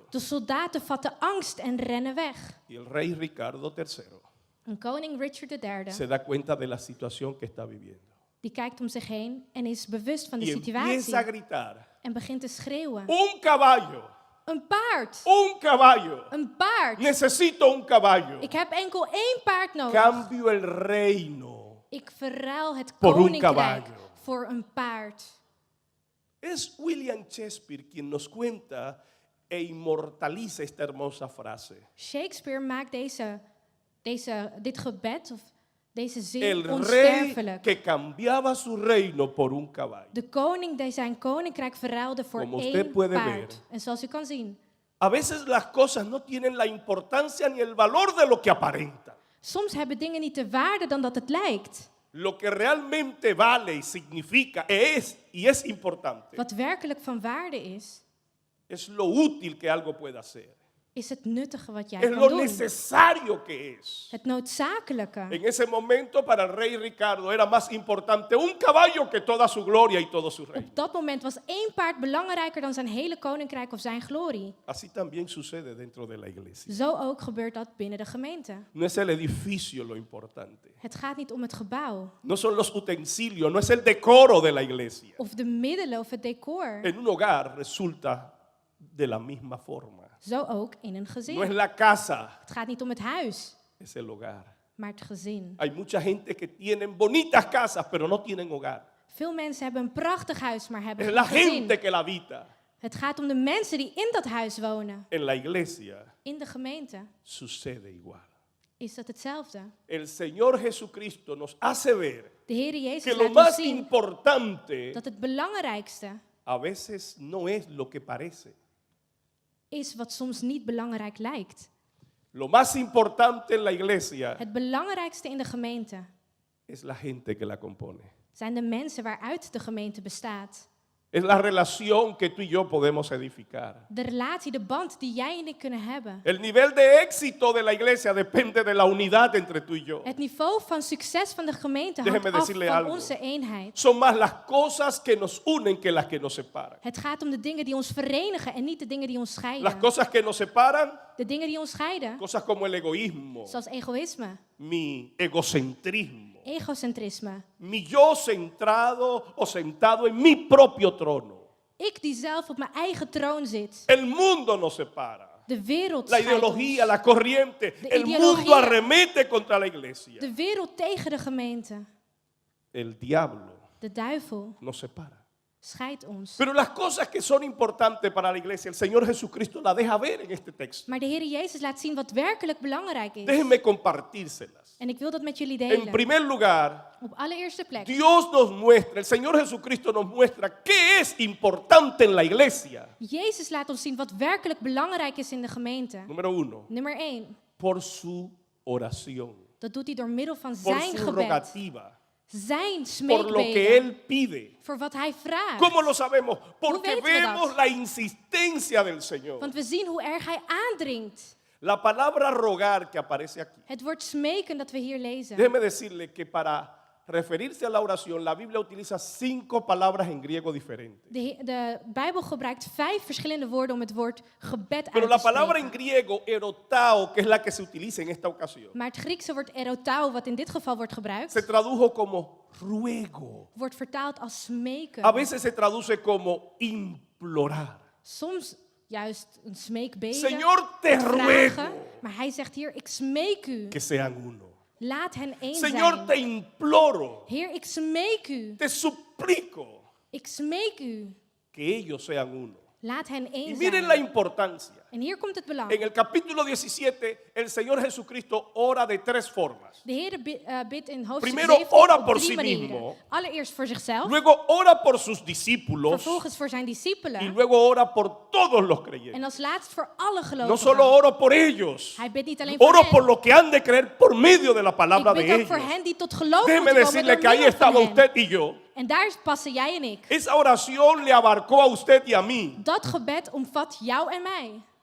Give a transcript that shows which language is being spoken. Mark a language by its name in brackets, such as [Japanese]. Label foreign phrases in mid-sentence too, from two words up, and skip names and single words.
[Dutch] De soldaten vatten angst en rennen weg. [Spanish] Y el rey Ricardo III [Dutch] En koning Richard III, [Spanish] se da cuenta de la situación que está viviendo. [Dutch] die kijkt om zich heen en is bewust van de [Spanish] Y [Dutch] situatie. [Spanish] empieza a gritar, [Dutch] En begint te schreeuwen. [Spanish] un caballo, [Dutch] Een paard! [Spanish] un caballo, [Dutch] Een paard! [Spanish] necesito un caballo. [Dutch] Ik heb enkel 1 paard nodig. [Spanish] Cambio el reino. [Dutch] Ik verruil het [Spanish] Por un [Dutch] koninkrijk [Spanish] caballo. [Dutch] voor een paard. [Spanish] Es William Shakespeare quien nos cuenta e inmortaliza esta hermosa frase. [Dutch] Shakespeare maakt dit gebed of deze zin [Spanish] El rey [Dutch] onsterfelijk. [Spanish] que cambiaba su reino por un caballo. [Dutch] De koning die zijn koninkrijk verruilde voor [Spanish] Como usted [Dutch] 1 [Spanish] puede [Dutch] paard. [Spanish] ver. [Dutch] En zoals u kan zien, [Spanish] A veces las cosas no tienen la importancia ni el valor de lo que aparentan. [Dutch] soms hebben dingen niet de waarde dan dat het lijkt. [Spanish] Lo que realmente vale y significa es importante [Dutch] Wat werkelijk van waarde is [Spanish] lo útil que algo puede hacer. [Dutch] is het nuttige wat jij [Spanish] Es [Dutch] kan [Spanish] lo [Dutch] doen. [Spanish] necesario que es. [Dutch] Het noodzakelijke. [Spanish] En ese momento para el rey Ricardo era más importante un caballo que toda su gloria y todo su reino. [Dutch] Op dat moment was 1 paard belangrijker dan zijn hele koninkrijk of zijn glorie. [Spanish] Así también sucede dentro de la iglesia. [Dutch] Zo ook gebeurt dat binnen de gemeente. [Spanish] No es el edificio lo importante. [Dutch] Het gaat niet om het gebouw [Spanish] No son los utensilios, no es el decoro de la iglesia. [Dutch] of de middelen of het decor. [Spanish] En un hogar resulta de la misma forma. [Dutch] Zo ook in een [Spanish] No es [Dutch] gezin. [Spanish] la casa, [Dutch] Het gaat niet om het huis, [Spanish] es el hogar. [Dutch] maar het gezin. [Spanish] Hay mucha gente que tienen bonitas casas, pero no tienen hogar. [Dutch] Veel mensen hebben een prachtig huis, maar hebben [Spanish] Es [Dutch] geen [Spanish] la gente [Dutch] gezin. [Spanish] que la habita. [Dutch] Het gaat om de mensen die in dat huis wonen. [Spanish] En la iglesia [Dutch] In de gemeente [Spanish] sucede igual. [Dutch] is dat hetzelfde. [Spanish] El Señor Jesucristo nos hace ver [Dutch] De Heer [Spanish] que [Dutch] Jezus [Spanish] lo [Dutch] laat ons [Spanish] más [Dutch] zien [Spanish] importante [Dutch] dat het belangrijkste [Spanish] a veces no es lo que parece. [Dutch] is wat soms niet belangrijk lijkt. [Spanish] Lo más importante en la iglesia [Dutch] Het belangrijkste in de gemeente [Spanish] es la gente que la compone. [Dutch] zijn de mensen waaruit de gemeente bestaat. [Spanish] Es la relación que tú y yo podemos edificar. [Dutch] De relatie, de band die jij en ik kunnen hebben. [Spanish] El nivel de éxito de la iglesia depende de la unidad entre tú y yo. [Dutch] Het niveau van succes van de gemeente hangt [Spanish] Déjeme [Dutch] af [Spanish] decirle [Dutch] van [Spanish] algo. [Dutch] onze eenheid. [Spanish] Son más las cosas que nos unen que las que nos separan. [Dutch] Het gaat om de dingen die ons verenigen en niet de dingen die ons [Spanish] Las [Dutch] scheiden. [Spanish] cosas que nos separan, [Dutch] De dingen die ons scheiden, [Spanish] cosas como el egoísmo, [Dutch] zoals egoïsme, [Spanish] mi egocentrismo, [Dutch] egocentrisme. [Spanish] mi yo centrado o sentado en mi propio trono. [Dutch] Ik die zelf op mijn eigen troon zit. [Spanish] El mundo nos separa. [Dutch] De wereld [Spanish] La [Dutch] scheidt [Spanish] ideología, [Dutch] ons. [Spanish] la corriente, [Dutch] De [Spanish] el [Dutch] ideología. [Spanish] mundo arremete contra la iglesia. [Dutch] De wereld tegen de gemeente. [Spanish] El diablo [Dutch] De duivel [Spanish] nos separa. [Dutch] scheidt ons. [Spanish] Pero las cosas que son importantes para la iglesia, el Señor Jesucristo la deja ver en este texto. [Dutch] Maar de Heer Jezus laat zien wat werkelijk belangrijk is. [Spanish] Déjenme compartírselas. [Dutch] En ik wil dat met jullie [Spanish] En [Dutch] delen. [Spanish] primer lugar, [Dutch] Op allereerste plek. [Spanish] Dios nos muestra, el Señor Jesucristo nos muestra qué es importante en la iglesia. [Dutch] Jezus laat ons zien wat werkelijk belangrijk is in de gemeente. [Spanish] Número uno, [Dutch] Nummer 1. [Spanish] por su oración, [Dutch] Dat doet hij door middel van [Spanish] por [Dutch] zijn [Spanish] su [Dutch] gebed. [Spanish] rogativa, [Dutch] Zijn [Spanish] por lo que [Dutch] smeekbeden. [Spanish] Él pide. [Dutch] Voor wat hij vraagt. [Spanish] ¿Cómo lo sabemos? Porque [Dutch] weten we [Spanish] vemos [Dutch] dat? [Spanish] la insistencia del Señor. [Dutch] Want we zien hoe erg hij aandringt. [Spanish] La palabra rogar que aparece aquí. [Dutch] Het woord smeken dat we hier lezen. [Spanish] Déjeme decirle que para referirse a la oración, la Biblia utiliza 5 palabras en griego diferentes. [Dutch] De Bijbel gebruikt 5 verschillende woorden om het woord gebed [Spanish] Pero [Dutch] uit [Spanish] la [Dutch] te [Spanish] palabra en [Dutch] spreken. [Spanish] griego, erotao, que es la que se utiliza en esta ocasión, [Dutch] Maar het Griekse woord erotao, wat in dit geval wordt [Spanish] se [Dutch] gebruikt, [Spanish] tradujo como ruego. [Dutch] wordt vertaald als smeken. [Spanish] A veces se traduce como implorar. [Dutch] Soms juist een smeekbede, [Spanish] Señor, te [Dutch] vragen. [Spanish] ruego [Dutch] Maar hij zegt hier, ik smeek u. [Spanish] que sean uno. [Dutch] Laat hen één [Spanish] Señor, te [Dutch] zijn. [Spanish] imploro, [Dutch] Heer, ik smeek u. [Spanish] te suplico [Dutch] Ik smeek u [Spanish] que ellos sean uno. [Dutch] Laat hen [Spanish] Y [Dutch] één [Spanish] miren la [Dutch] zijn. [Spanish] importancia. [Dutch] En hier komt het belang. [Spanish] En el capítulo 17, el Señor Jesucristo ora de tres formas. [Dutch] De Heer bidt in hoofdstuk [Spanish] Primero [Dutch] 17 [Spanish] ora [Dutch] op [Spanish] por [Dutch] 3 [Spanish] sí [Dutch] manieren. [Spanish] mismo. [Dutch] Allereerst voor zichzelf, [Spanish] Luego ora por sus discípulos. [Dutch] vervolgens voor zijn [Spanish] Y [Dutch] discipelen [Spanish] luego ora por todos los [Dutch] en [Spanish] creyentes. [Dutch] als laatst voor alle [Spanish] No solo [Dutch] gelovigen. [Spanish] oro por ellos. [Dutch] Hij bidt niet alleen voor [Spanish] Oro por [Dutch] hen, [Spanish] lo que han de creer por medio de la palabra [Dutch] ik [Spanish] de [Dutch] bid ook [Spanish] ellos. [Dutch] voor hen die tot geloof [Spanish] Déjeme [Dutch] moeten komen [Spanish] decirle [Dutch] door [Spanish] que ahí [Dutch] middel van [Spanish] estaba [Dutch] hen. [Spanish] usted y yo. [Dutch] En daar passen jij en ik. [Spanish] Esa oración le abarcó a usted y a mí. [Dutch] Dat gebed omvat jou en mij.